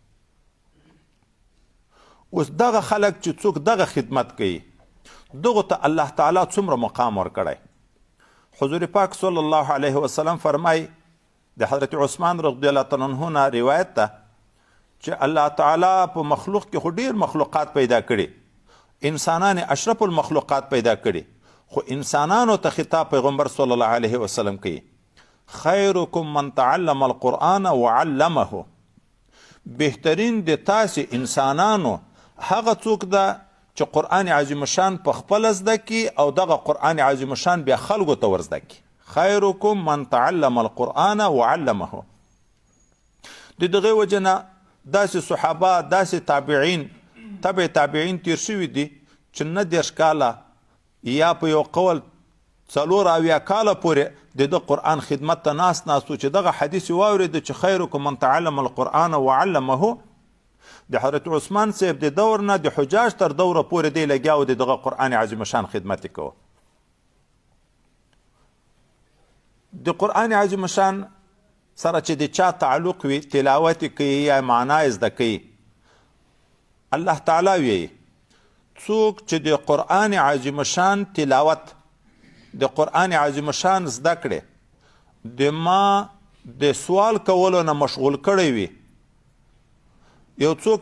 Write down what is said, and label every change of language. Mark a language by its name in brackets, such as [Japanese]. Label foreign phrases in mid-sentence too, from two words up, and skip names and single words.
[Pashto] اوس دغه خلک چې څوک دغه خدمت کوي دغه ته الله تعالی څومره مقام ورکړی حضور پاک [Arabic] صلی الله علیه وسلم [Pashto] فرمای د حضرت عثمان [Arabic] رضی الله تعالی عنه [Pashto] نه روایت ده چې الله تعالی په مخلوق کې خو ډیر مخلوقات پیدا کړي انسانان [Arabic] اشرف المخلوقات [Pashto] پیدا کړي خو انسانانو ته خطاب پیغمبر [Arabic] صلی الله علیه وسلم [Pashto] کوي [Arabic] خیرکم من تعلم القرآن وعلمه [Pashto] بهترین د تاسې انسانانو هغه څوک ده چې قرآن عظیم شان په خپل زده کی او دغه قرآن عظیم شان بیا خلکو ته ورزده کی [Arabic] خیرکم من تعلم القرآن وعلمه [Pashto] د دغه وجه نه داسې صحابه داسې تابعین تبع تابعین تیر شوي دي چې نه دېرش کاله یا په یو قول 4 اویا کاله پورې د ده قرآن خدمت ته ناست چې دغه حدیث واورېده چې [Arabic] خیرکم من تعلم القرآن وعلمه [Pashto] د حضرت عثمان صاحب د دور نه د حجاج تر دوره پورې دی لګیا و د دغه قرآن عظیم شان خدمت یې کوه د قرآن عظیم شان سره چې د چا تعلق وي تلاوت کوي یا معنا یې زده کوي الله تعالی وایي څوک چې د قرآن عظیم شان تلاوت د قرآن عظیم شان زده کړي د ما د سوال کولو نه مشغول کړی وي یو څوک